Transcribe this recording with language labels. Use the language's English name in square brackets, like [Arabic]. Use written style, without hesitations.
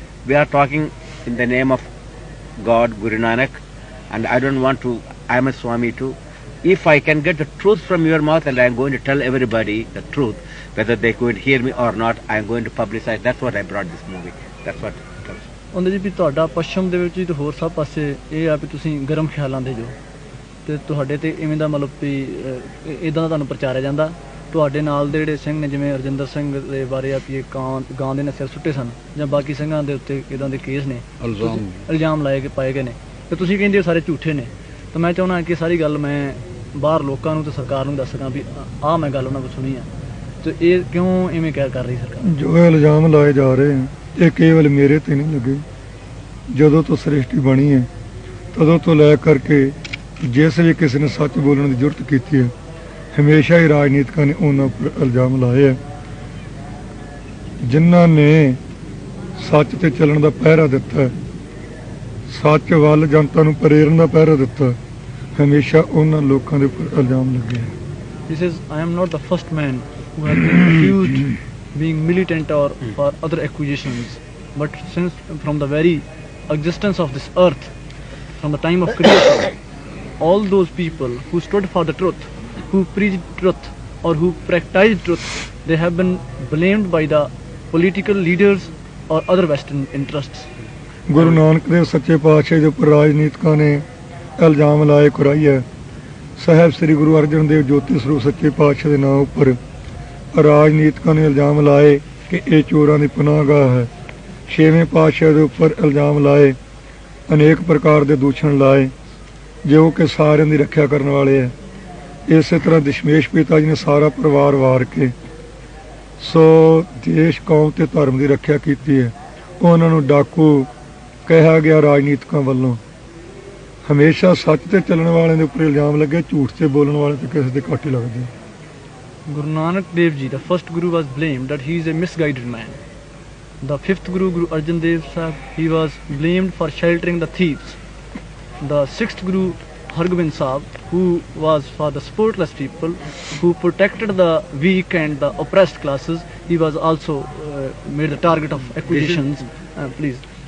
[English] We are talking in the name of God, Guru Nanak. And I don't want to, I am a Swami too. If I can get the truth from your mouth and I am going to tell everybody the truth, whether they could hear me or not, I am going to publicize. That's what I brought this movie. That's what it tells. [Punjabi] ਉਹਦੇ ਜੀ ਵੀ ਤੁਹਾਡਾ ਪੱਛਮ ਦੇ ਵਿੱਚ ਵੀ ਤੇ ਹੋਰ ਸਭ ਪਾਸੇ ਇਹ ਆ ਵੀ ਤੁਸੀਂ ਗਰਮ ਖਿਆਲਾਂ ਦੇ ਜੋ ਤੇ ਤੁਹਾਡੇ ਤੇ ਇਵੇਂ ਦਾ ਮਤਲਬ ਵੀ ਇਦਾਂ ਦਾ ਤੁਹਾਨੂੰ ਪ੍ਰਚਾਰਿਆ ਜਾਂਦਾ। ਤੁਹਾਡੇ ਨਾਲ ਦੇ ਜਿਹੜੇ ਸਿੰਘ ਨੇ ਜਿਵੇਂ ਰਜਿੰਦਰ ਸਿੰਘ ਦੇ ਬਾਰੇ ਆ ਵੀ ਇਹ ਗਾਂ ਦੇ ਨੇ ਸਿਰ ਸੁੱਟੇ ਸਨ ਜਾਂ ਬਾਕੀ ਸਿੰਘਾਂ ਦੇ ਉੱਤੇ ਇਦਾਂ ਦੇ ਕੇਸ ਨੇ, ਇਲਜ਼ਾਮ ਲਾਏ ਕੇ ਪਾਏ ਗਏ ਨੇ ਤੇ ਤੁਸੀਂ ਕਹਿੰਦੇ ਹੋ ਸਾਰੇ ਝੂਠੇ ਨੇ। ਤਾਂ ਮੈਂ ਚਾਹੁੰਦਾ ਕਿ ਸਾਰੀ ਗੱਲ ਮੈਂ ਬਾਹਰ ਲੋਕਾਂ ਨੂੰ ਤੇ ਸਰਕਾਰ ਨੂੰ ਦੱਸ ਸਕਾਂ ਵੀ ਆਹ ਮੈਂ ਗੱਲ ਉਹਨਾਂ ਕੋਲ ਸੁਣੀ ਆ ਤੇ ਇਹ ਕਿਉਂ ਇਵੇਂ ਕਹਿ ਕਰ ਰਹੀ ਸਰਕਾਰ। ਜੋ ਇਲਜ਼ਾਮ ਲਾਏ ਜਾ ਰਹੇ ਹਨ ਇਹ ਕੇਵਲ ਮੇਰੇ ਤੇ ਨਹੀਂ ਲੱਗੇ। ਜਦੋਂ ਤੋਂ ਸ੍ਰਿਸ਼ਟੀ ਬਣੀ ਹੈ ਤਦੋਂ ਤੋਂ ਲੈ ਕਰਕੇ ਜਿਸ ਵੀ ਕਿਸੇ ਨੇ ਸੱਚ ਬੋਲਣ ਦੀ ਜ਼ਰੂਰਤ ਕੀਤੀ ਹੈ, ਹਮੇਸ਼ਾ ਹੀ ਰਾਜਨੀਤਿਕਾਂ ਨੇ ਉਹਨਾਂ ਉੱਪਰ ਇਲਜ਼ਾਮ ਲਾਏ ਹੈ। ਜਿਨ੍ਹਾਂ ਨੇ ਸੱਚ ਤੇ ਚੱਲਣ ਦਾ ਪਹਿਰਾ ਦਿੱਤਾ ਹੈ, ਸੱਚ ਵੱਲ ਜਨਤਾ ਨੂੰ ਪ੍ਰੇਰਨ ਦਾ ਪਹਿਰਾ ਦਿੱਤਾ, ਹਮੇਸ਼ਾ ਉਹਨਾਂ ਲੋਕਾਂ ਦੇ ਉੱਪਰ ਇਲਜ਼ਾਮ ਲੱਗੇ। [English] He says, I am not the first man who has been accused being militant or for other accusations, but since from the very existence of this earth, from the time of creation, all those people who stood for the truth, who preached truth or who practiced truth, they have been blamed by the political leaders or other Western interests. [Punjabi] Guru Nanak Dev ਸੱਚੇ ਪਾਤਸ਼ਾਹ ਦੇ ਉੱਪਰ ਰਾਜਨੀਤਿਕਾਂ ਨੇ ਇਲਜ਼ਾਮ ਲਾਏ ਕੁਰਾਈ ਹੈ। ਸਾਹਿਬ ਸ੍ਰੀ ਗੁਰੂ ਅਰਜਨ ਦੇਵ ਜੋਤੀ ਸਰੂਪ ਸੱਚੇ ਪਾਤਸ਼ਾਹ ਦੇ ਨਾਂ ਉੱਪਰ ਰਾਜਨੀਤਿਕਾਂ ਨੇ ਇਲਜ਼ਾਮ ਲਾਏ ਕਿ ਇਹ ਚੋਰਾਂ ਦੀ ਪਨਾਹਗਾਹ ਹੈ। ਛੇਵੇਂ ਪਾਤਸ਼ਾਹ ਦੇ ਉੱਪਰ ਇਲਜ਼ਾਮ ਲਾਏ, ਅਨੇਕ ਪ੍ਰਕਾਰ ਦੇ ਦੂਸ਼ਣ ਲਾਏ ਜੋ ਕਿ ਸਾਰਿਆਂ ਦੀ ਰੱਖਿਆ ਕਰਨ ਵਾਲੇ ਹੈ। ਇਸੇ ਤਰ੍ਹਾਂ ਦਸ਼ਮੇਸ਼ ਪਿਤਾ ਜੀ ਨੇ ਸਾਰਾ ਪਰਿਵਾਰ ਵਾਰ ਕੇ ਦੇਸ਼ ਕੌਮ ਤੇ ਧਰਮ ਦੀ ਰੱਖਿਆ ਕੀਤੀ ਹੈ। ਉਹਨਾਂ ਨੂੰ ਡਾਕੂ ਕਿਹਾ ਗਿਆ ਰਾਜਨੀਤਿਕਾਂ ਵੱਲੋਂ। ਹਮੇਸ਼ਾ ਸੱਚ ਤੇ ਚੱਲਣ ਵਾਲਿਆਂ ਦੇ ਉੱਪਰ ਇਲਜ਼ਾਮ ਲੱਗੇ, ਝੂਠ ਤੇ ਬੋਲਣ ਵਾਲੇ ਤੇ ਕਿਸੇ ਦੇ ਘੱਟ ਹੀ ਲੱਗਦੇ। [English] Guru Nanak Dev Ji, the first Guru, was blamed that he is a misguided man. The fifth Guru, Guru Arjan Dev Sahib, he was blamed for sheltering the thieves. The sixth Guru, Hargobind Sahib, who was for the supportless people, who protected the weak and the oppressed classes, he was also made the target of accusations. Please.